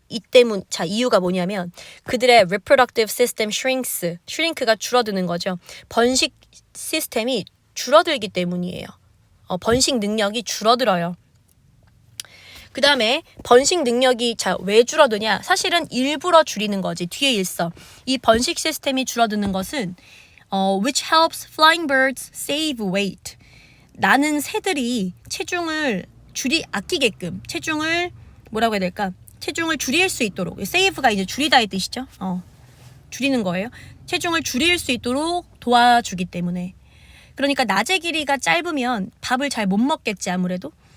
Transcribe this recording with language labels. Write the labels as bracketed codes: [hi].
[ko] 이 때문, 자, 이유가 뭐냐면 그들의 [en] reproductive system shrink [ko] 가 줄어드는 거죠. 번식 시스템이 줄어들기 때문이에요. 번식 능력이 줄어들어요. 그 다음에 번식 능력이 왜 줄어드냐? 사실은 일부러 줄이는 거지. 뒤에 있어. 이 번식 시스템이 줄어드는 것은 [en] which helps flying birds save weight. [ko] 나는 새들이 체중을 아끼게끔 체중을 뭐라고 해야 될까? 체중을 줄일 수 있도록 save가 이제 줄이다의 뜻이죠. 줄이는 거예요. 체중을 줄일 수 있도록 도와주기 때문에. 그러니까 낮의 길이가 짧으면 밥을 잘 못 먹겠지 아무래도.